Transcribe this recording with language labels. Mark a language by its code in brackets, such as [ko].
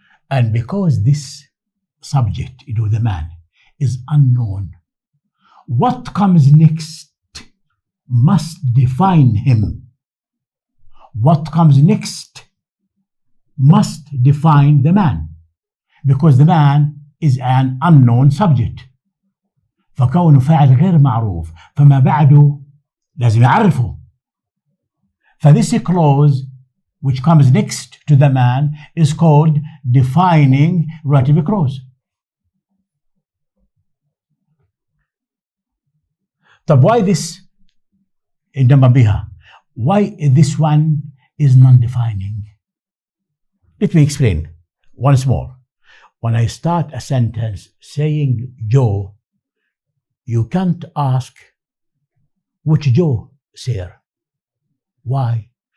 [en] And because this subject, the man, is unknown, what comes next must define him. What comes next must define the man, because the man is an unknown subject. [ar] فكونه فاعل غير معروف فما بعده لازم يعرفه. [en] فthis clause which comes next to the man is called defining relative clause. طب why this عندما بها? Why this one is non-defining? Let me explain once more. When I start a sentence saying Joe, you can't ask which Joe, sir. Why?